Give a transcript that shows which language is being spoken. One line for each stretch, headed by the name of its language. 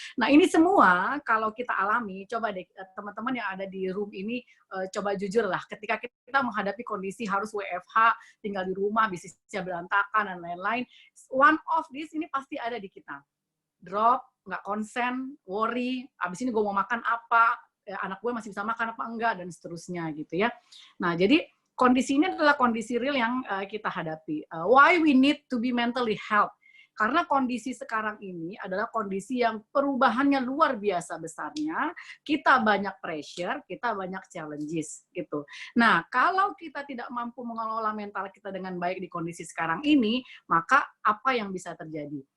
Indonesian: Nah ini semua kalau kita alami, coba deh teman-teman yang ada di room ini coba jujur lah, ketika kita menghadapi kondisi harus WFH, tinggal di rumah, bisnisnya berantakan dan lain-lain,
English: one of this
Indonesian: ini pasti ada di kita. Drop, nggak konsen, worry, abis ini gue mau makan apa, anak gue masih bisa makan apa enggak, dan seterusnya gitu ya. Nah jadi kondisi ini adalah kondisi real yang kita hadapi.
English: Why we need to be mentally healthy?
Indonesian: Karena kondisi sekarang ini adalah kondisi yang perubahannya luar biasa besarnya, kita banyak pressure, kita banyak challenges gitu. Nah, kalau kita tidak mampu mengelola mental kita dengan baik di kondisi sekarang ini, maka apa yang bisa terjadi?